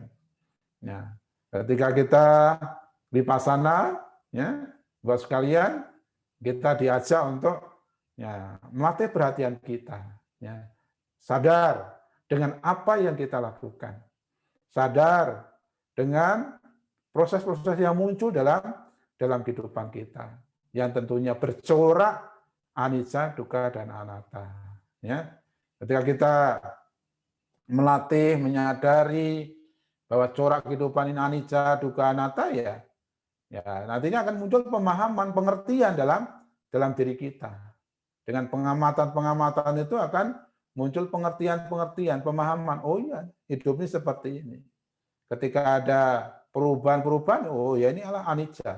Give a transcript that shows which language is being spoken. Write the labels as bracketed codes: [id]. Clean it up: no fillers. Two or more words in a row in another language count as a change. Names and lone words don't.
[id] Ya, ketika kita vipassana, ya, Ibu sekalian, kita diajak untuk ya melatih perhatian kita, ya. Sadar dengan apa yang kita lakukan. Sadar dengan proses-proses yang muncul dalam kehidupan kita, yang tentunya bercorak [pi] anicca, dukkha, [id] dan anatta. Ya. Ketika kita melatih, menyadari bahwa corak kehidupan ini [pi] anicca, dukkha, anatta, [id] ya nantinya akan muncul pemahaman, pengertian dalam diri kita. Dengan pengamatan-pengamatan itu akan muncul pengertian-pengertian, pemahaman. Oh ya, hidup ini seperti ini. Ketika ada perubahan-perubahan, oh ya ini adalah anicca.